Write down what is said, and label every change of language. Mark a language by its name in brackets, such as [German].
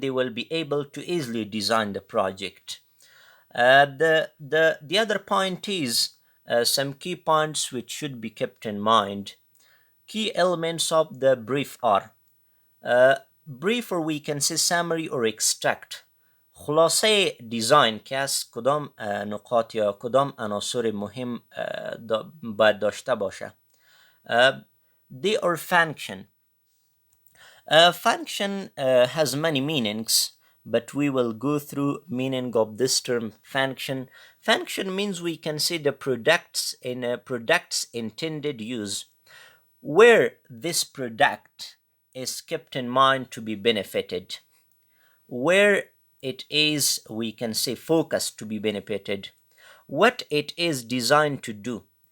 [English] They will be able to easily design the project. The other point is some key points which should be kept in mind. Key elements of the brief are brief, or we can say summary or extract. [Persian] خلاصه دیزاین که از کدام نقاط یا کدام عناصر مهم باید داشته باشه. [English] They are function. Function has many meanings, but we will go through meaning of this term function. Function means we can say the products in a product's intended use, where this product is kept in mind to be benefited, where it is, we can say, focused to be benefited, what it is designed to do.